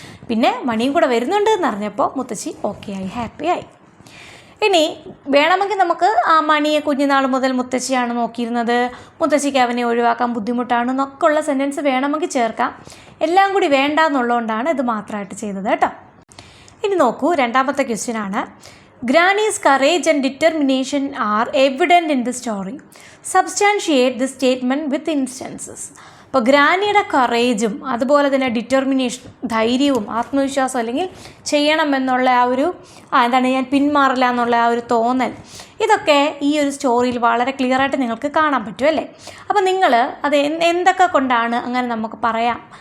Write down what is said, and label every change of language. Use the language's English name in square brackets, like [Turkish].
[Malayalam] പിന്നെ മണിയും കൂടെ വരുന്നുണ്ട് എന്ന് അറിഞ്ഞപ്പോൾ മുത്തശ്ശി ഓക്കെ ആയി, ഹാപ്പിയായി. ഇനി വേണമെങ്കിൽ നമുക്ക് മണിയെ കുഞ്ഞുനാൾ മുതൽ മുത്തശ്ശിയാണ് നോക്കിയിരുന്നത്, മുത്തശ്ശിക്ക് അവനെ ഒഴിവാക്കാൻ ബുദ്ധിമുട്ടാണ് എന്നൊക്കെ ഉള്ള സെൻറ്റൻസ് വേണമെങ്കിൽ ചേർക്കാം. എല്ലാം കൂടി വേണ്ട എന്നുള്ളതുകൊണ്ടാണ് ഇത് മാത്രമായിട്ട് ചെയ്തത് കേട്ടോ. ഇനി നോക്കൂ, രണ്ടാമത്തെ ക്വസ്റ്റ്യനാണ്. [English] Granny's courage and determination are evident in the story. Substantiate the statement with instances. [Malayalam] അപ്പോൾ ഗ്രാനിയുടെ കറേജും അതുപോലെ തന്നെ ഡിറ്റർമിനേഷനും, ധൈര്യവും ആത്മവിശ്വാസം, അല്ലെങ്കിൽ ചെയ്യണം എന്നുള്ള ഞാൻ പിന്മാറില്ല എന്നുള്ള ഒരു തോന്നൽ, ഇതൊക്കെ ഈ ഒരു സ്റ്റോറിയിൽ വളരെ ക്ലിയറായിട്ട് നിങ്ങൾക്ക് കാണാൻ പറ്റും അല്ലേ. അപ്പോൾ നിങ്ങൾ അത് എന്തൊക്കെ കൊണ്ടാണ് അങ്ങനെ നമുക്ക് പറയാം?